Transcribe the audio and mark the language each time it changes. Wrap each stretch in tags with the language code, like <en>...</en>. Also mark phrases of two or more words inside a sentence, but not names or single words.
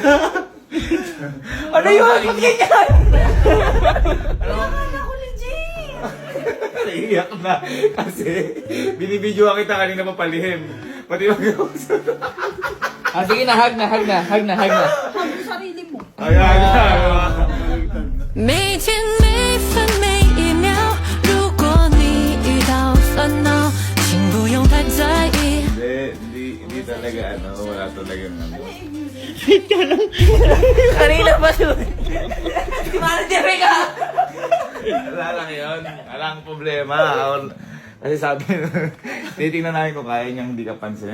<tl>Ano yun? Ba't ganyan? Akala ko legit. Naiiyak na. Kasi binibidyoan kita kanina papalihim. Pati mag-usap. Sige na, hug na. Hug mo sarili mo. Ayan.</tl> <zh>每天每分每一秒，如果你遇到烦恼，请不用太在意。</zh> <tl>Hindi talaga wala talagang Kanina pa doon. Di ba na Jerry ka? Wala lang yun. Wala ang problema. Kasi sabi, titingnan namin kung kaya niyang hindi ka pansinin.</tl>